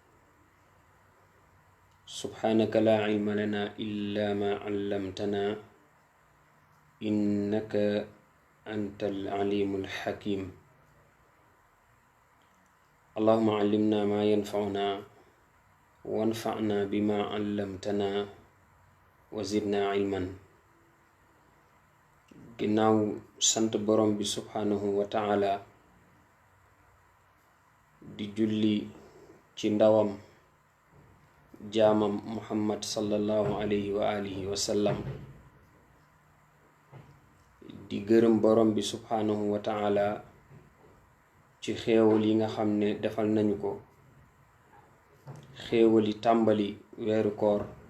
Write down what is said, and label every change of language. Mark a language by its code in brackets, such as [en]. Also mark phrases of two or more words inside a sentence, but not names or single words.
[ar] سبحانك لا علم لنا إلا ما علمتنا إنك أنت العليم الحكيم. اللهم علمنا ما ينفعنا وانفعنا بما علمتنا وزدنا علما. [wo] ginnaaw sant borom bi [ar] سبحانه وتعالى [wo] di julli ci ndawam jaamam muhammad [ar] صلى الله عليه وآله وسلم, [wo] di gërëm borom bi [ar] سبحانه وتعالى [wo] ci xéewal yi nga xam ne defal nañu ko, xéewali tàmbali weeru koor,